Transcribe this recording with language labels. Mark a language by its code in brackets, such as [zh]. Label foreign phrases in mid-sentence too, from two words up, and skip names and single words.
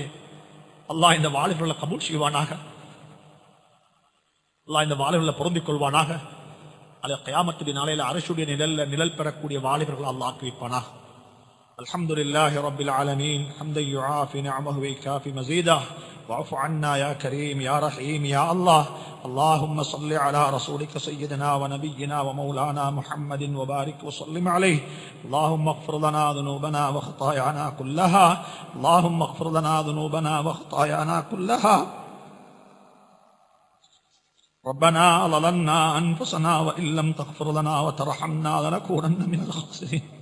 [ta] அல்லாஹ் இந்த வாலிபர்களை கபூல் செய்வானாக. அல்லாஹ் இந்த வாலிபர்களை பொருந்திக் கொள்வானாக. அல்ல கியாமத்துடைய நாளையில அரசுடைய நிழல் பெறக்கூடிய வாலிபர்கள் அல்லாஹ் ஆக்குவிப்பானாக. [ar] الحمد لله رب العالمين حمدا يوافي نعمه ويكافئ مزيده واعف عنا يا كريم يا رحيم يا الله. اللهم صل على رسولك سيدنا ونبينا ومولانا محمد وبارك وسلم عليه. اللهم اغفر لنا ذنوبنا وخطايانا كلها. اللهم اغفر لنا ذنوبنا وخطايانا كلها. ربنا ظلمنا أنفسنا وإن لم تغفر لنا وترحمنا لنكونن من الخاسرين.